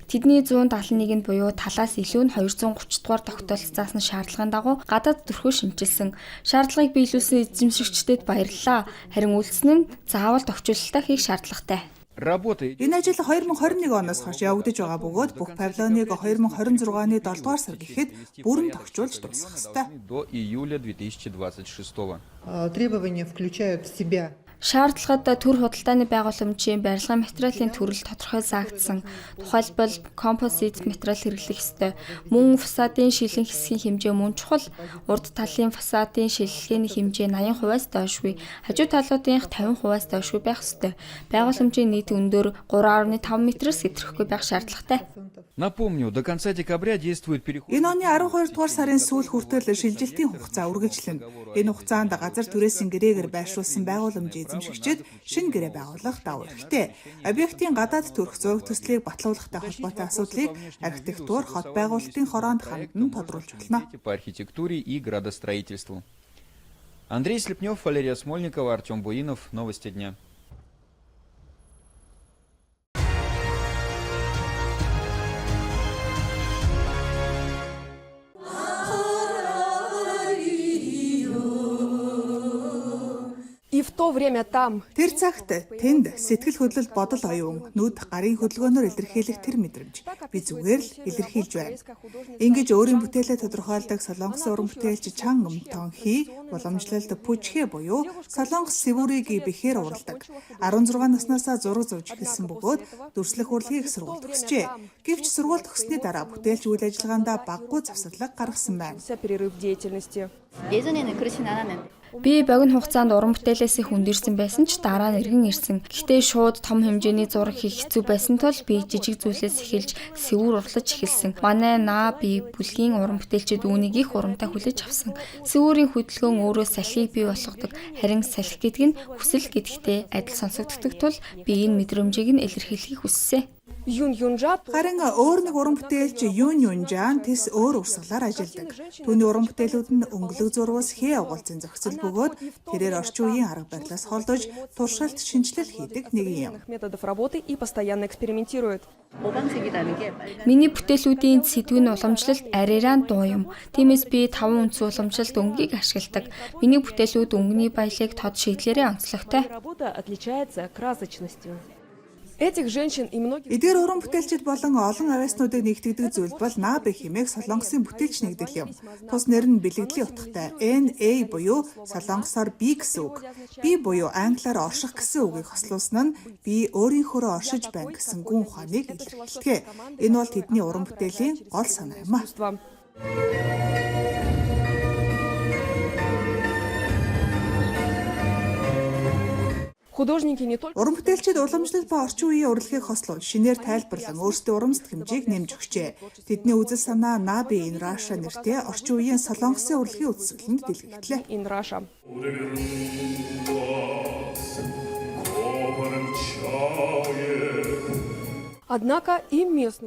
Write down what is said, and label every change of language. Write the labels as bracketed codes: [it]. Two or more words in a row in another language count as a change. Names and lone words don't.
[mn] Тэдний 171 нь буюу талаас илүү нь 230 дугаар тогтоолт заасан шаардлагын дагуу гадаад төрхөө шинжилсэн. Шаардлагыг биелүүлсэн эзэмшигчдэд баярлалаа. Харин үйлснэ нь заавал тохижуулалтаа хийх шаардлагатай. Энэ ажил 2021 оноос хойш явагдаж байгаа бөгөөд бүх павильоныг 2026 оны 7 дугаар сар гэхэд бүрэн тохижуулж дуусгах ёстой. [ru] Требования включают в себя [mn] Шаардлагад төр худалдааны байгууламжийн барилгын материалын төрөл тодорхой заагдсан. Тухайлбал композит материал хэрэглэх ёстой. Мөн фасадын шилэн хэсгийн хэмжээ мөн чухал. Урд талын фасадын шилэлгээний хэмжээ 80%-аас доошгүй. Хажуу талуудынх 50%-аас доошгүй байх ёстой. Байгууламжийн нийт өндөр 3.5 метрээс хэтрэхгүй байх шаардлагатай. [ru] Напомню, до конца декабря действует переход. [mn] Энэ оны 12 дугаар сарын сүүл хүртэл шилжилтийн хугацаа үргэлжлэнэ. Энэ хугацаанд газар түрээсийн гэрээгээр байршуулсан байгууламжийн эзэмшигчид шинэ гэрээ байгуулах давуу эрхтэй. Объектын гадаад төрх зураг төслийг батлуулахтай холбоотой асуудлыг архитектур, хот байгуулалтын хороонд хандан тодруулж болно. [ru] По архитектуре и градостроительству. Андрей Слепнев, Валерия Смольникова, Артем Буинов. Новости дня. И в то время там [mn] Тэр цагт тэнд сэтгэл хөдлөл бодол оюун нүд гарын хөдөлгөөнөөр илэрхийлэх тэр мэдрэмж би зүгээр л илэрхийлж байна. Ингэж өөрийн бүтээлээ тодорхойлдог Солонгосын уран бүтээлч Чан Умтон Хи уламжлалт Пүчхэ буюу Солонгос сэвүүрийг бэхээр уралдаг. 16 наснаас зураг зурж эхэлсэн бөгөөд дүрслэх урлагийг сургууль төгсжээ. Гэвч сургууль төгссөний дараа бүтээлч үйл ажиллагаандаа баггүй завсарлага гаргасан байна. [ru] перерыв в деятельности. [mn] Би богино хугацаанд уран бүтээлээсээ хүндэрсэн байсан ч дараа нь эргэн ирсэн. Гэхдээ шууд том хэмжээний зураг хийх хэцүү байсан тул би жижиг зүйлээс эхэлж сэвүүр урлаж эхэлсэн. Манай би бүлгийн уран бүтээлчид үүнийг их урамтай хүлээж авсан. Сэвүүрийн хөдөлгөөн өөрөө салхийг бий болгодог. Харин салхи гэдэг нь хүсэл гэдэгтэй адил сонсогддог тул би энэ мэдрэмжийг нь илэрхийлэхийг хүссэн. Харин өөр нэг уран бүтээлч Юн Юнжан тэс өөр урсгалаар ажилладаг. Түүний уран бүтээлүүд нь өнгөлөг зургаас хээ агуулсан зохицол бөгөөд тэрээр орчин үеийн арга барилаас холдож туршилт шинжилэл хийдэг нэг юм. [ru] Методов работы и постоянно экспериментирует. [mn] Миний бүтээлүүдийн сэдв нь уламжлалт арайраа дуу юм. Тиймээс би 5 үндсэн уламжлалт өнгөийг ашигладаг. Миний бүтээлүүд өнгөний баялаг тод шийдлэрээ онцлогтой. [ru] Работа отличается красочностью. Этих женщин и многих [mn] Эдгээр уран бүтээлчид болон олон авиаснуудыг нэгтгэдэг зүйл бол Наби хэмээх Солонгосын бүтээлч нэгдэл юм. Тус нэр нь бэлгэдлийн утгатай NA буюу Солонгосоор би гэсэн үг. Би буюу англиар орших гэсэн үгийг хослуулсан нь би өөрийнхөөрөө оршиж байна гэсэн гүн ухааныг илэрхийлдэг. Энэ бол тэдний уран бүтээлийн гол санаа юм а. [ru] художники не только [mn] Уран бүтээлчид уламжлал ба орчин үеийн урлагийг хослуулж шинээр тайлбарлан өөрсдөө урамсд хэмжээг нэмж өгчээ. Тэдний үзэл санаа Nabi in Russia нэртэй орчин үеийн Солонгосын урлагийн үзэсгэлэнд дэлгэтлээ. [ru] in Russia. Однако им местные